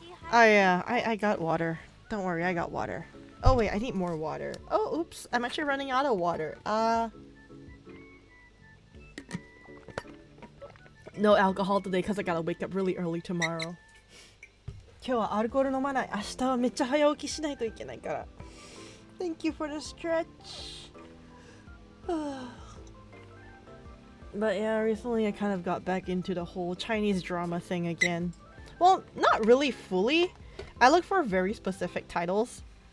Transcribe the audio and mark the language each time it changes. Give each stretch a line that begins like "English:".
English: Oh yeah, I got water. Don't worry, I got water. Oh wait, I need more water. Oh, oops, I'm actually running out of water. No alcohol today because I gotta wake up really early tomorrow.
Japanese: 今日はアルコール飲まない。明日はめっちゃ早起きしないといけないから。
English: Thank you for the stretch. But yeah, recently I kind of got back into the whole Chinese drama thing again. Well, not really fully. I look for very specific titles.